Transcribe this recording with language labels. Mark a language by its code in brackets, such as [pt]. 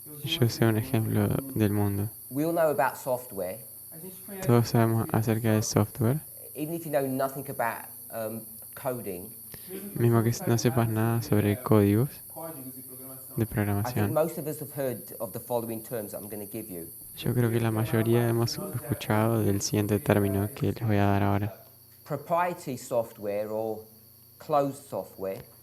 [es] yo sé un ejemplo del mundo. [en] We all know about software. [es] Todos sabemos acerca del software, [en] Even if you know nothing about coding, [es] mismo que no sepas nada sobre códigos de [en] I think [es] programación. [en] most of us have heard of the following terms that I'm going to give you. [es] Yo creo que la mayoría hemos escuchado del siguiente término que les voy a dar ahora. [en] Proprietary software or closed software,